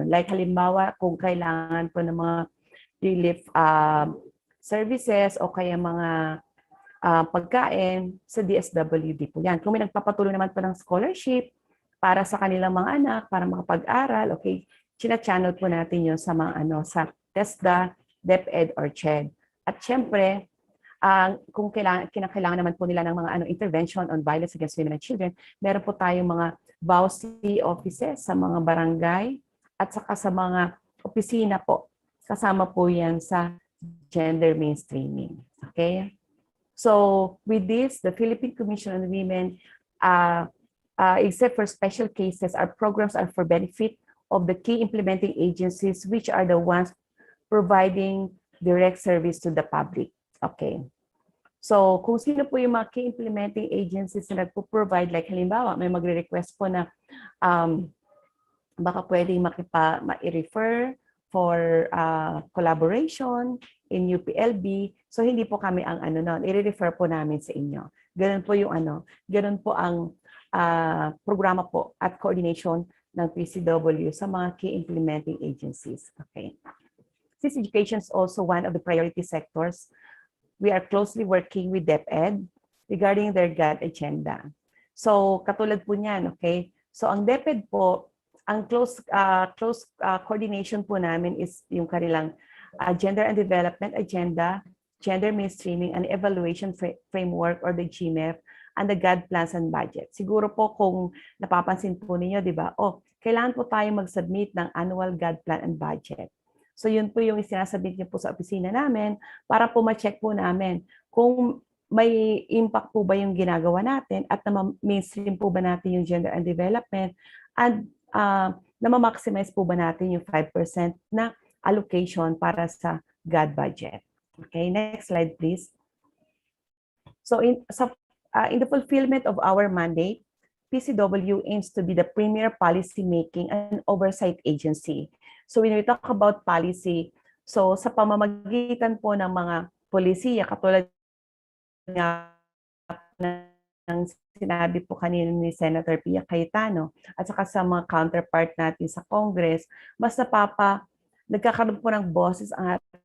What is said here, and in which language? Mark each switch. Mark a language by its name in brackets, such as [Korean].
[Filipino] Like halimbawa, kung kailangan po ng mga relief services o kaya mga pagkain sa DSWD po yan. Kung may nagpapatuloy naman po ng scholarship para sa kanilang mga anak, para makapag-aral, okay, china-channel po natin yun sa mga sa TESDA, DepEd, or CHED. At syempre, kung kinakailangan naman po nila ng mga intervention on violence against women and children, meron po tayong mga VAUC offices sa mga barangay at saka sa mga opisina po. Kasama po yan sa gender mainstreaming. Okay? [English] So with this, the Philippine Commission on Women, except for special cases, our programs are for benefit of the key implementing agencies, which are the ones providing direct service to the public. [Filipino] Okay. So, kung sino po yung mga key implementing agencies na nagpo-provide, like halimbawa, may magre-request po na baka pwedeng ma-refer for collaboration in UPLB. So, hindi po kami ang i-refer po namin sa inyo. Ganun po yung ganun po ang programa po at coordination ng PCW sa mga key implementing agencies. Okay. [English] Since education is also one of the priority sectors, we are closely working with DepEd regarding their GAD agenda. [Filipino] So, katulad po niyan, okay? So, ang DepEd po, ang close coordination po namin is yung kanilang Gender and Development Agenda, Gender Mainstreaming and Evaluation Framework or the GMEF, and the GAD Plans and Budget. Siguro po kung napapansin po ninyo, di ba? Kailangan po tayo mag-submit ng annual GAD Plan and Budget. So yun po yung isinasabit niyo po sa opisina namin para po ma-check po namin kung may impact po ba yung ginagawa natin at na-mainstream po ba natin yung gender and development and na-maximize po ba natin yung 5% na allocation para sa GAD budget. [English] Okay, next slide please. So in the fulfillment of our mandate, PCW aims to be the premier policy-making and oversight agency. [Filipino] So when we talk about policy, so sa pamamagitan po ng mga polisiya, katulad nga ng sinabi po kanina ni Senator Pia Cayetano, at saka sa mga counterpart natin sa Congress, mas nagkakaroon po ng boses ang